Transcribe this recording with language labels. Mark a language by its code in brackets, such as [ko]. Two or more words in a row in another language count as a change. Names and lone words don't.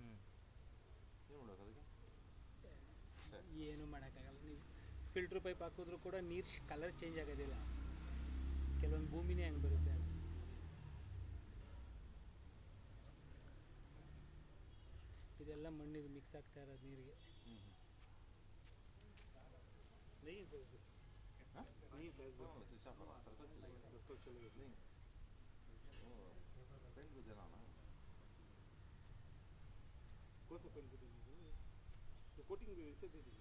[kn] ಏನು ಮಾಡೋಕ್ಕಾಗಲ್ಲ. ನೀವು [en] filter pipe [kn] ಹಾಕಿದ್ರೂ ಕೂಡ ನೀರು [en] colour change [kn] ಆಗೋದಿಲ್ಲ. ಕೆಲವೊಂದು ಭೂಮಿನೇ ಹಂಗೆ ಬರುತ್ತೆ. ಇದೆಲ್ಲ ಮಣ್ಣಿಗೆ ಮಿಕ್ಸ್ ಆಗ್ತಾ ಇರೋದು ನೀರಿಗೆ. [hi] नहीं बोलते नहीं बोलते [en] switch off [hi] करो सर्कल चलेगा सर्कल चलेगा नहीं वो पेंट को देना ना कौन सा पेन को देंगे तो कोटिंग भी वैसे दे दीजिए.